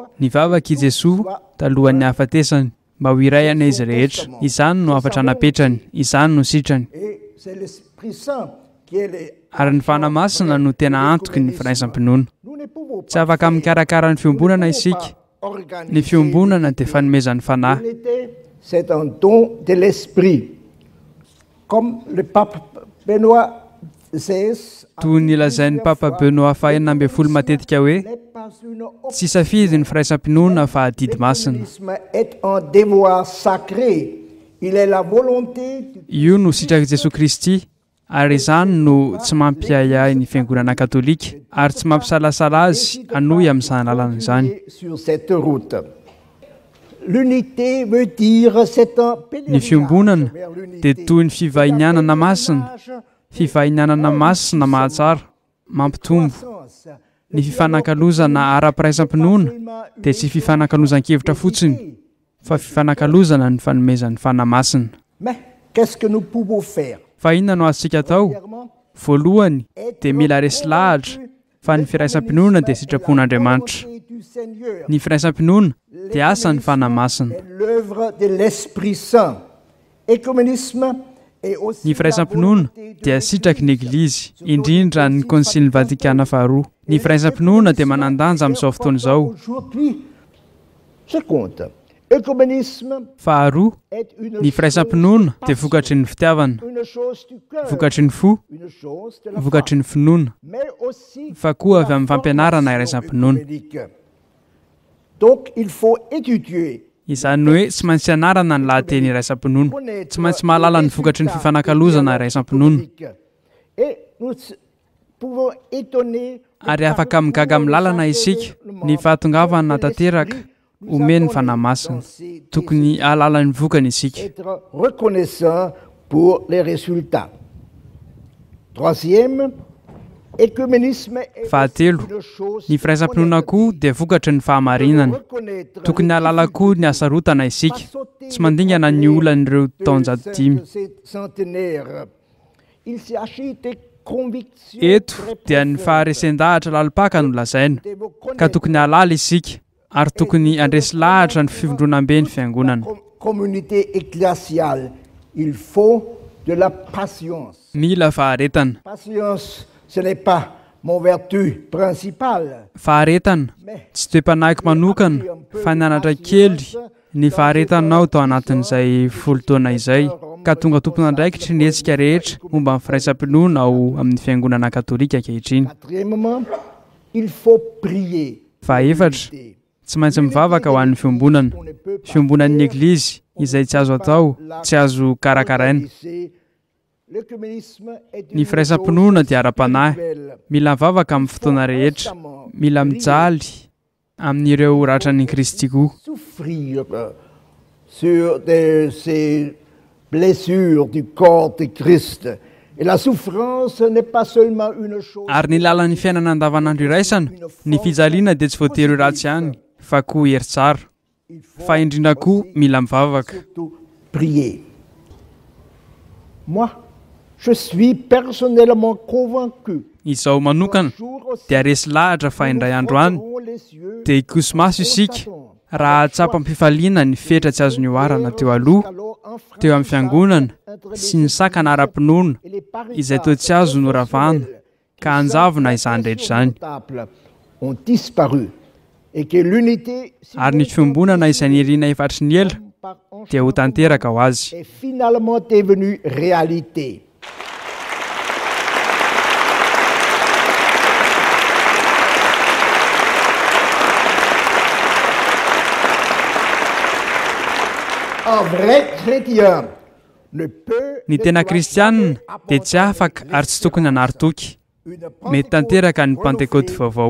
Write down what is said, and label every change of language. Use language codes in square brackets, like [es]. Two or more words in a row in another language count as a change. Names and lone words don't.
[mg] Nivavaka i Jesosy talohan'ny hafatesany mba ho iray ane izy rehetra. Izany no afatra napetrany, izany no sitrany. [fr] Et c'est l'Esprit Saint qui est [mg] Ary ny fanahy masina no tena antoky ny firaisam-pinoana. [fr] Nous ne pouvons [mg] Tsy afaka mikarakara ny fiombonana isika. Ny fiombonana dia fanomezan'ny fanahy. [fr] L'unité, c'est un don de l'Esprit. Comme le pape Benoît XVI [mg] Toy ny lazain'ny papa Benoît fahenina ambin'ny folo matetika hoe [fr] n'est pas une [mg] tsy safidy ny firaisam-pinoana fa adidy masina. [fr] L'écuménisme est un devoir sacré. Il est la volonté du [mg] Io no sitraky Jesosy Kristy ary izany no tsy mampiahiahy ny fiangonana katolika ary tsy mampisalasala azy hanohy amin'izany lalana izany. [fr] sur cette route. L'unité veut dire c'est un [mg] Ny [fr] pèlerinage [mg] fiombonana [fr] vers l'unité. [mg] dia toy ny fivahinianana masina, fivahinianana masina mahatsara, mampitombo. Ny fifanakalozana ara-piraisam-pinoana dia tsy fifanakalozan-kevitra fotsiny, fa fifanakalozana ny fanomezan'ny fanahy masina. [fr] Mais qu'est-ce que nous pouvons faire? [mg] Fa inona no azontsika atao? Voalohany dia mila resy lahatra fa ny firaisam-pinoana dia sitrapon'Andriamanitra. [fr] Du Seigneur [mg] Ny firaisam-pinoana dia asan'ny fanahy masina. [fr] est l'œuvre de l'Esprit Saint. Écuménisme est aussi [mg] Ny firaisampinoana dia sitraky ny eglizy indrindra ny konsily vatikana faharoa. Ny firaisampinoana dia manandanja amin'izao fotoana izao. [fr] Aujourd'hui, ce compte. Écuménisme [mg] Faharoa, [fr] est une [mg] ny firaisampinoana dia vokatry ny fitiavana, [fr] chose du cœur, [mg] vokatry ny fo, [fr] une chose de la [mg] vokatry ny finoana, [fr] mais aussi [mg] fa koa avy amin'ny fampianarana iraisam-pinoana. [fr] écuménique. Donc, il faut étudier. [mg] Izany hoe tsy maintsy anarana ny lahateny iraisam-pinoana, tsy maintsy mahalala ny vokatry ny fifanakalozana iraisam-pinoana. [fr] Et nous pouvons étonner [mg] Ary afaka migaga amin'ny lalana isika ny fahatongavana tanteraka omeny fanamasina. Tokony ahalala ny vokany isika. [fr] être reconnaissant pour les résultats. Troisième, écuménisme est [mg] Fahatelo, [fr] une chose [mg] ny firaisampinoana koa dia vokatry ny fahamarinana. [fr] reconnaître [mg] Tokony ahalala koa ny asarotana isika, tsy mandingana ny olan'ireo taonjato dimy. [fr] centenaire. Il s'agit des convictions [mg] Eto dia ny faharesen-dahatra lalipaka no lazaina, ka tokony ahalala isika ary tokony andresy lahatra ny fivondronam-be ny fiangonana. [fr] communauté ecclésiale. Il faut de la patience. [mg] Mila faharetana. [fr] Patience, ce n'est pas mon vertu principale. [mg] Faharetana tsy toe-panahiky manokana fa nianatra kely ny faharetanao tao anatin'izay folo taona izay, ka tonga tompona andraikitry ny hetsika rehetra momba ny firaisampinoana ao amin'ny fiangonana katolika ankehitriny. [fr] Quatrièmement, il faut prier. [mg] Fahaefatra, tsy maintsy mivavaka ho an'ny fiombonana, fiombonan'ny eglizy izay tsy azo atao, tsy azo karakaraina. [fr] L'écuménisme est [mg] Ny firaisampinoana dia ara-panahy, mila mivavaka amin'ny fotoana rehetra, mila mijaly amin'ireo ratran'ny Kristy koa. [fr] souffrir sur ces blessures du corps de Christ. Et la souffrance n'est pas seulement une chose. [mg] Ary ny lalan'ny fiainana andavanandro iraisana, ny fijaliana dia tsy voatery ratsy ihany, fa koa hery tsara. Fa indrindra koa mila mivavaka. [fr] Surtout prier. Moi, je suis personnellement convaincu. [mg] Izaho manokana dia resy lahatra fa indray andro any dia hikoso maso isika raha atsapa am-pifaliana ny fetra tsy azo nioarana teo aloha, teo amin'ny fiangonana sy ny sakana ara-pinoana izay teo tsy azo noravana ka anjavona izany rehetra izany. [fr] Ont disparu et que l'unité [mg] Ary ny fiombonana izay nirina efatry ny ela dia ho tanteraka ho azy. [fr] est finalement devenue réalité. Un vrai chrétien ne peut [mg] Ny tena kristianina dia tsy afaka ary tsy tokony hanary-toky. Mety tanteraka ny Pentecote vaovao.